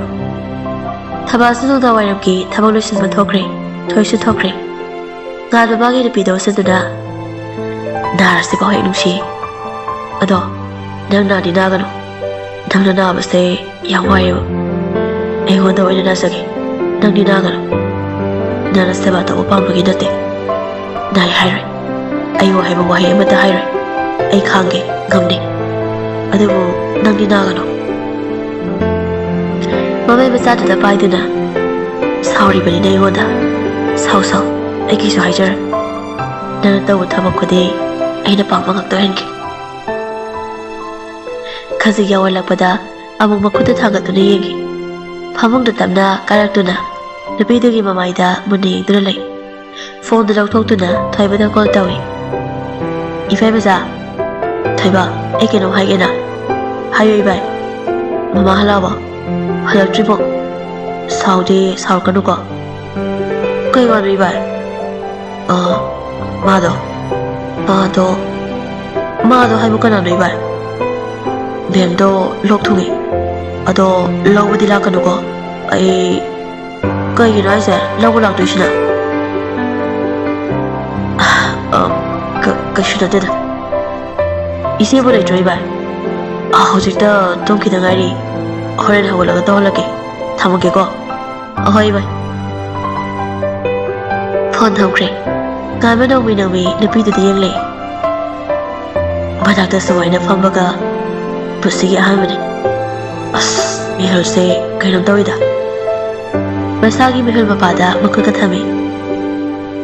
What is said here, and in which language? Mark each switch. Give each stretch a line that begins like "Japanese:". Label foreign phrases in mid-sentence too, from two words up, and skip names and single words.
Manipuri: Thabasu nungda wairamki thabak loisinba thokre. Thoisu thokre. Nganba magi nupido saduna narasi ba hoi nungsi. Ado nang nadi nagano. Nangna nabase yang waiba. Aigwanda oina nasage. Nangni nagano. Nana seba ta upambagi nate. Nai hairoi. Ai wahaiba wahai amata hairoi. Ai khange ngamni. Adubu nangni nagano. Mamai macha da paiduna. Sauri bani na aigwanda. Sau sau. Aikisu haijara. Nana tawu thabak khudi aina pamma ngaktohenki. Khazig yawalakpada amuk makhuda thangatuna yengi. Phamungda tamna karaktuna nupidugi mamaida munna yengduna lei. Phone da lauthoktuna Thoibada call tawi. Ifai macha. Thoiba ai keno haigena. Hayo ibai. Mama halawa. Halaktribo. Saudi saukanu ko. Kai wanu ibai. Mado haibu kananu ibai. Bemdo lok thungi. Ado lawbadi lakanu ko. Ai kaigino aise lawbu laktoisina. Kaishu nateda. Isebu leitro ibai. Hojikta tumkida ngairi. Horen hawalaga tawhalake. Thamage ko. Ahoi ibai. Phone thamkre. Nganba nangmi nupidudi yenglei. Manakta suwaina fambaga pusigi ahanbani. Mihulse kainom tawida. Masagi mihul mapada makuta thami.